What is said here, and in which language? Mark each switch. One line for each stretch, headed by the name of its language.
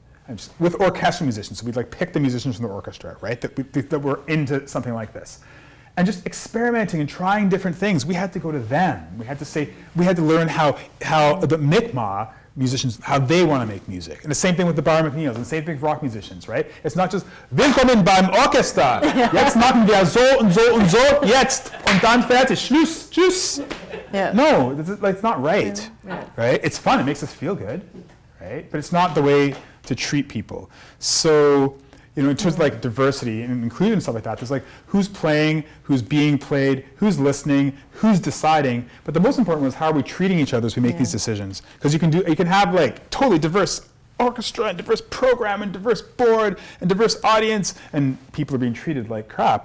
English: And just, with orchestral musicians, so we'd like pick the musicians from the orchestra, right, that were into something like this. And just experimenting and trying different things. We had to go to them. We had to learn how the Mi'kmaq musicians, how they want to make music. And the same thing with the Bar McNeils, and the same thing with rock musicians, right? It's not just,
German: Willkommen beim Orchester. Jetzt machen wir so und so und so, jetzt, und dann fertig, Schluss, tschüss.
English: Yeah. No, it's not right, right? It's fun, it makes us feel good, right? But it's not the way to treat people. So, in terms of like diversity and inclusion and stuff like that, there's like who's playing, who's being played, who's listening, who's deciding. But the most important was how are we treating each other as we make these decisions? Because you can have like totally diverse orchestra and diverse program and diverse board and diverse audience, and people are being treated like crap.